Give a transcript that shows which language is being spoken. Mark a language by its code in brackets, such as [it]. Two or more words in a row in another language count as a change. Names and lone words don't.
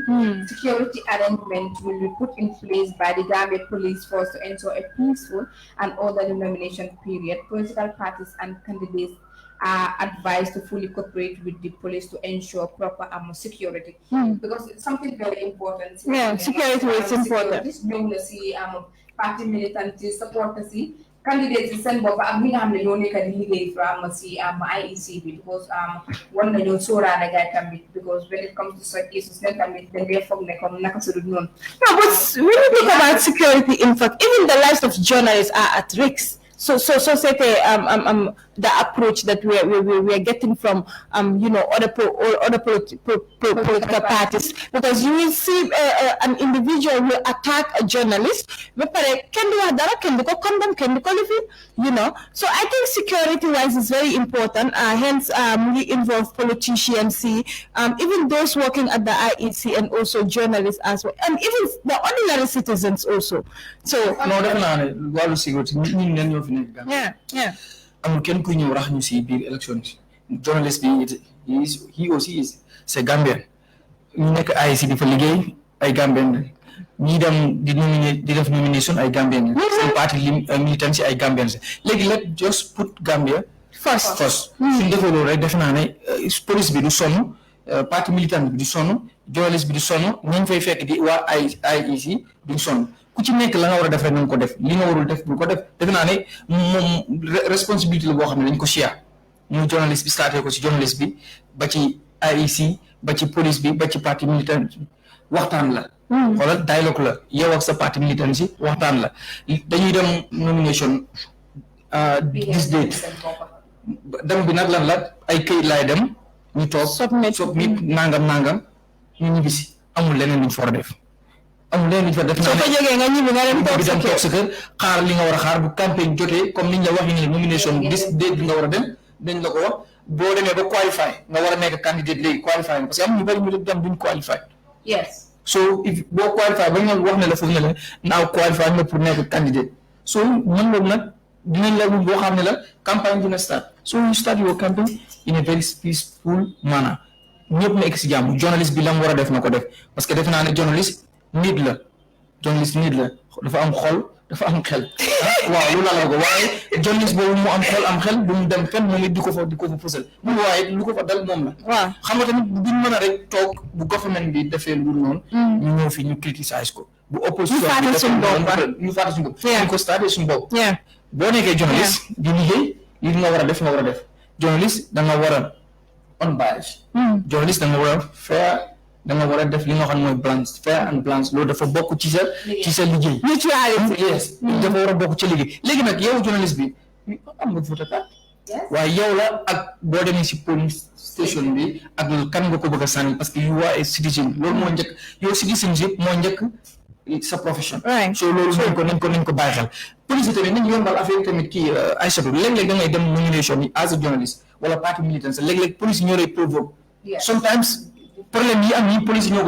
[en] Security arrangements will be put in place by the Gambia Police Force to ensure a peaceful and orderly nomination period. Political parties and candidates are advised to fully cooperate with the police to ensure proper security. Because it's something very important. Yeah, security is important. This party militancy, supporters, candidates send [wo] bob ak mi nga xamne ñoo nekk di liggéey pharmacy IEC because one na ñoo sóoraale gaay tamit because [en] when it comes to such issues then [wo] tamit dañ dee foog ne comme naka su dul noonu. [en] No, but when you think about security, in fact, even the lives of journalists are at risk. So say the approach that we are getting from other political parties, because you will see an individual will attack a journalist, but can do condemn, can do qualify, So I think security wise is very important. Hence we involve politicians, even those working at the IEC and also journalists as well, and even the ordinary citizens also. So yeah. [wo] amul kenn kuy ñëw rax ñu si biir élection journalist bi he [fr] aussi c'est Gambien [wo] ñu nekk IEC di fa liggéey ay Gambien ñi dem di def nomination ay Gambien seen [fr] parti militant [wo] si ay Gambien léegi [en] let just put Gambia first [wo] suñ defee loolu rek def naa ne police bi du sonn [fr] parti militant [wo] bi du sonn journalist bi du sonn ñu fay fekk di waa IEC duñ sonn ku ci nekk la nga war a def rek nañ ko def li nga warul def bu ko def defe naa ne moom responsabilité la boo xam ne dañ ko share muy journaliste bi starté ko ci journaliste bi ba ci IEC ba ci police bi ba ci [fr] parti militaire [wo] waxtaan la xoolal dialogue la yow ak sa [fr] parti militaire [wo] si waxtaan la dañuy dem nomination [en] this date [wo] dem bi nag lan la ay këyit laay dem ñu toog submit nangam ñu ñibbisi amul leneen luñ fa war a def amul leneen luñ fa def. soo ko jógee nga ñibbi nga dem toog sa kër xaar li nga war a xaar bu campagne jotee comme niñ la waxee nii nomination [en] this date [wo] bi nga war a dem dañ la ko wax boo demee ba qualify nga war a nekk candidate léegi qualify [fr] parce que [wo] am ñu bëri ñu dem duñ qualify. [en] Yes. [wo] So if boo qualify ba ñu wax ne la foofu ne la naaw qualify nga pour nekk candidate so mën nga nag dinañ la boo xam ne [fr] la campagne [wo] dina start [en] so you start your campaign in a very peaceful manner [wo] ñëpp nekk si jàmm journaliste bi la mu war a def na ko def [fr] parce que [wo] defe naa ne journaliste nit la dafa am xol dafa am xel waaw loolu la ko waaye journaliste boobu mu am xel bu mu dem fenn moom it di ko fa fësal mu waaye lu ko fa dal moom la waaw xam nga tamit duñ mën a rek toog bu government bi defee lu noonu ñu ñëw fi ñu criticize ko bu opposition bi ñu fàtte suñu bopp ñu ko starté suñu bopp boo nekkee journaliste di liggéey li nga war a def journaliste da nga war a unbiased journaliste da nga war a fair da nga war a def li nga xam mooy balance [en] fair and balance [wo] loolu dafa bokk ci sa liggéey neutralité yes dafa war a bokk ci liggéey léegi nag yow journaliste bi am nga [en] vote card [wo] waaye yow la ak boo demee si [en] police station [wo] bi ak kan nga ko bëgg a sànni [fr] parce que [en] you are a citizen [wo] loolu moo njëkk yow citizenship moo njëkk sa profession so loolu nañ ko bàyyi xel police tamit nañ yombal affaire tamit kii Aïssatou léeg-léeg da ngay dem nomination yi [en] as a journalist [wo] wala [fr] parti militant [wo] sa léeg-léeg police ñoo lay provoque sometimes problème yi am yi police ñoo koy